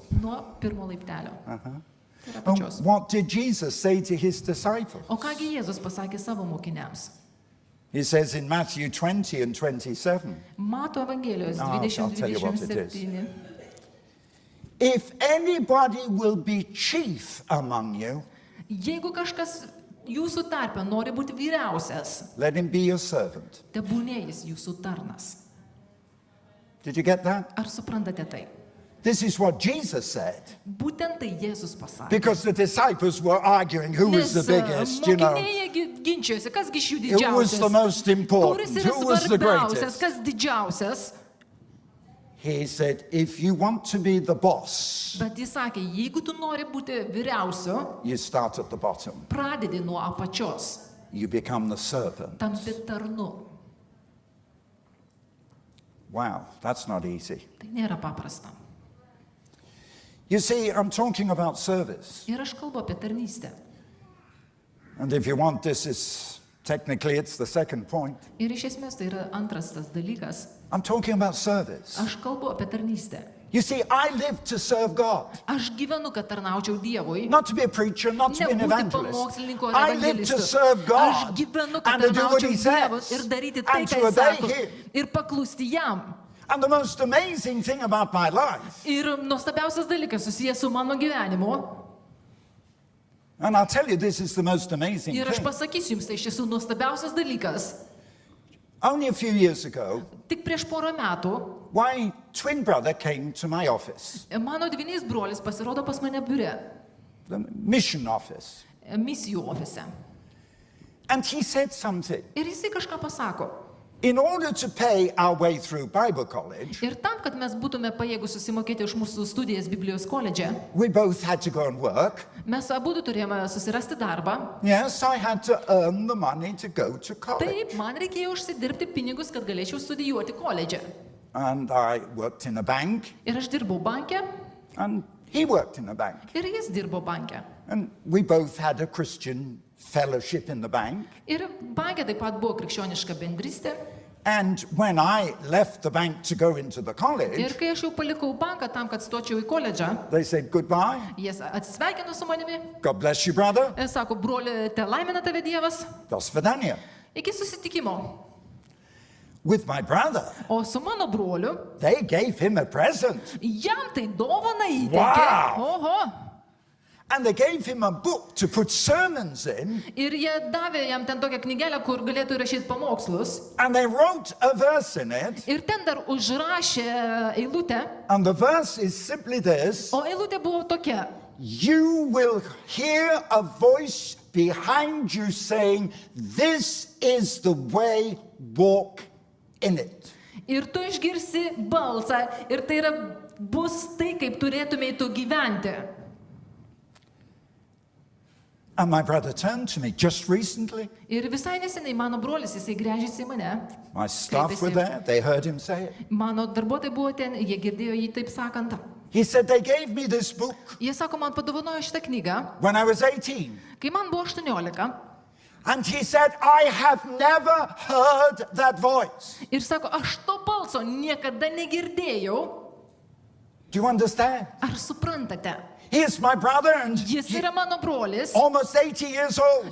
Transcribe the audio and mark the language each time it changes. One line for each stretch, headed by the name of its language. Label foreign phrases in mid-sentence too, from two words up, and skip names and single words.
Lithuanian: Nuo pirmo laiptelio. Tai yra
English: And
Lithuanian: apačios.
English: what did Jesus say to his disciples?
Lithuanian: O kągi Jėzus pasakė savo mokiniams?
English: He says in Matthew 20 and 27,
Lithuanian: Mato Evangelijos
English: No, I'll tell you what it is.
Lithuanian: 20-27.
English: if anybody will be chief among you,
Lithuanian: Jeigu kažkas jūsų tarpe nori būti vyriausias,
English: let him be your servant.
Lithuanian: tebūnie jis jūsų tarnas.
English: Did you get that?
Lithuanian: Ar suprantate tai?
English: This is what Jesus said.
Lithuanian: Būtent tai Jėzus pasakė.
English: Because the disciples were arguing who was the biggest, you know.
Lithuanian: Mokiniai ginčijosi, kasgi iš jų
English: Who was the
Lithuanian: didžiausias,
English: most important?
Lithuanian: kuris yra
English: Who was the
Lithuanian: svarbiausias,
English: greatest?
Lithuanian: kas didžiausias.
English: He said, if you want to be the boss,
Lithuanian: Bet jis sakė, jeigu tu nori būti vyriausiu,
English: you start at the bottom.
Lithuanian: pradedi nuo apačios,
English: You become the servant.
Lithuanian: tampi tarnu.
English: Wow, that's not easy.
Lithuanian: Tai nėra paprasta.
English: You see, I'm talking about service.
Lithuanian: Ir aš kalbu apie tarnystę.
English: And if you want, this is technically it's the second point.
Lithuanian: Ir iš esmės tai yra antras tas dalykas.
English: I'm talking about service.
Lithuanian: Aš kalbu apie tarnystę.
English: You see, I live to serve God.
Lithuanian: Aš gyvenu, kad tarnaučiau Dievui.
English: Not to be a preacher, not to be an
Lithuanian: Nebūti
English: evangelist.
Lithuanian: pamokslininku ar
English: I live to
Lithuanian: evangelistu.
English: serve
Lithuanian: Aš
English: God
Lithuanian: gyvenu, kad
English: and to do what
Lithuanian: tarnaučiau
English: he
Lithuanian: Dievui
English: says
Lithuanian: ir daryti tai,
English: and
Lithuanian: ką
English: to
Lithuanian: jis
English: obey
Lithuanian: sako.
English: him.
Lithuanian: Ir paklusti jam.
English: And the most amazing thing about my life,
Lithuanian: Ir nuostabiausias dalykas susijęs su mano gyvenimu.
English: and I'll tell you this is the most amazing
Lithuanian: Ir aš
English: thing.
Lithuanian: pasakysiu jums, tai iš tiesų nuostabiausias dalykas.
English: Only a few years ago,
Lithuanian: Tik prieš porą metų
English: my twin brother came to my office,
Lithuanian: mano dvynys brolis pasirodo pas mane biure,
English: the mission office,
Lithuanian: misijų ofise.
English: and he said something.
Lithuanian: Ir jisai kažką pasako.
English: In order to pay our way through Bible college,
Lithuanian: Ir tam, kad mes būtume pajėgus susimokėti už mūsų studijas Biblijos koledže,
English: we both had to go and work.
Lithuanian: mes abu turėjome susirasti darbą.
English: Yes, I had to earn the money to go to college.
Lithuanian: Taip, man reikėjo užsidirbti pinigus, kad galėčiau studijuoti koledže.
English: And I worked in a bank,
Lithuanian: Ir aš dirbau banke,
English: and he worked in a bank.
Lithuanian: ir jis dirbo banke.
English: And we both had a Christian fellowship in the bank.
Lithuanian: Ir banke taip pat buvo krikščioniška bendrystė.
English: And when I left the bank to go into the
Lithuanian: Ir
English: college,
Lithuanian: kai aš jau palikau banką tam, kad stočiau į koledžą,
English: they said goodbye.
Lithuanian: jie atsisveikino su manimi.
English: God bless you, brother.
Lithuanian: Ir sako, broli, te laimina tave Dievas.
Russian: До свидания.
Lithuanian: Iki susitikimo.
English: With my brother,
Lithuanian: O su mano broliu,
English: they gave him a present.
Lithuanian: jam tai dovana įteikė.
English: Wow.
Lithuanian: Oho.
English: And they gave him a book to put sermons in.
Lithuanian: Ir jie davė jam ten tokią knygelę, kur galėtų rašyti pamokslus.
English: And they wrote a verse in it.
Lithuanian: Ir ten dar užrašė eilutę.
English: And the verse is simply this.
Lithuanian: O eilutė buvo tokia.
English: You will hear a voice behind you saying, this is the way, walk in it.
Lithuanian: Ir tu išgirsi balsą. Ir tai yra bus tai, kaip turėtumei tu gyventi.
English: And my brother turned to me just recently.
Lithuanian: Ir visai neseniai mano brolis, jisai gręžėsi į mane.
English: My staff were there. They heard him say it.
Lithuanian: Mano darbuotojai buvo ten, jie girdėjo jį taip sakant.
English: He said, they gave me this book
Lithuanian: Jie sako, man padovanojo šitą knygą,
English: when I was 18.
Lithuanian: kai man buvo 18.
English: And he said, I have never heard that voice.
Lithuanian: Ir sako, aš to balso niekada negirdėjau.
English: Do you understand?
Lithuanian: Ar suprantate?
English: He is my brother and
Lithuanian: Jis yra mano brolis,
English: almost 80 years old.